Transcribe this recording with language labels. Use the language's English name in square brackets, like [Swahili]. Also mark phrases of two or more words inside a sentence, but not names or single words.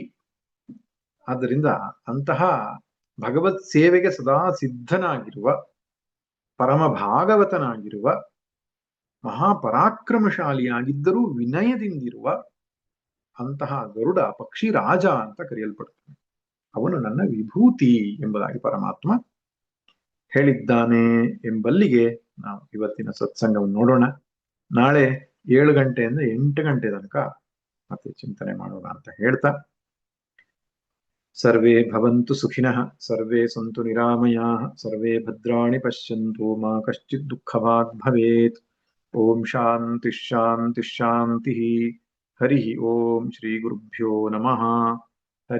[Kannada] ಆದ್ದರಿಂದ ಅಂತಹ ಭಗವತ್ ಸೇವೆಗೆ ಸದಾ ಸಿದ್ಧನಾಗಿರುವ, ಪರಮ ಭಾಗವತನಾಗಿರುವ, ಮಹಾಪರಾಕ್ರಮಶಾಲಿಯಾಗಿದ್ದರೂ ವಿನಯದಿಂದಿರುವ ಅಂತಹ ಗರುಡ ಪಕ್ಷಿ ರಾಜ ಅಂತ ಕರೆಯಲ್ಪಡ್ತಾನೆ. ಅವನು ನನ್ನ ವಿಭೂತಿ ಎಂಬುದಾಗಿ ಪರಮಾತ್ಮ ಹೇಳಿದ್ದಾನೆ ಎಂಬಲ್ಲಿಗೆ ನಾವು ಇವತ್ತಿನ ಸತ್ಸಂಗವನ್ನು ನೋಡೋಣ. ನಾಳೆ 7 ಗಂಟೆಯಿಂದ 8 ಗಂಟೆ ತನಕ ಮತ್ತೆ ಚಿಂತನೆ ಮಾಡೋಣ ಅಂತ ಹೇಳ್ತಾ, [Sanskrit] ಸರ್ವೇ ಭವಂತು ಸುಖಿನಃ, ಸರ್ವೇ ಸಂತು ನಿರಾಮಯಾಃ, ಸರ್ವೇ ಭದ್ರಾಣಿ ಪಶ್ಯಂತು, ಮಾ ಕಶ್ಚಿತ್ ದುಃಖಭಾಗ್ ಭವೇತ್. ಓಂ ಶಾಂತಿ ಶಾಂತಿ ಶಾಂತಿ. ಹರಿ ಓಂ ಶ್ರೀ ಗುರುಭ್ಯೋ ನಮಃ.